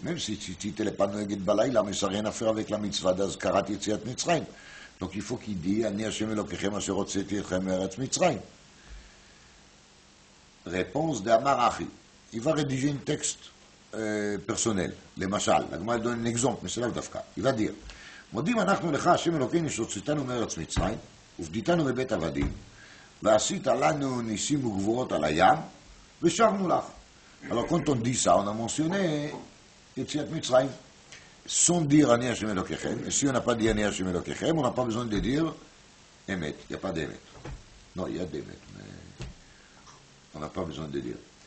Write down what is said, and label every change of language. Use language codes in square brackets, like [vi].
[fr] Même si Tzitzit n'est pas noeged balayla, mais ça n'a rien à faire avec la mitzvah d'Azkarat Yetziat Mitzrayim. Donc il faut qu'il dise Ani Hashem Elokechem asher hotzeti etchem me'eretz Mitzrayim. Réponse d'Amar Achi. Il va rédiger un texte personnel, le mashal. La Gemara donne un exemple, mais c'est là dafka. Il va dire [he] מודים אנחנו לך, השם אלוקינו, שהוצאתנו מארץ מצרים, ופדיתנו מבית עבדים, ועשית לנו ניסים וגבורות על הים, ושרנו לך. [fr] Alors quand on dit ça, on a mentionné יציאת מצרים, sans dire [he] אני השם אלוקיכם, [fr] et si on n'a pas dit אני השם אלוקיכם, on n'a pas besoin de dire אמת, il n'y a pas d'émet. Non, il y a d'émet, mais On n'a pas besoin de dire.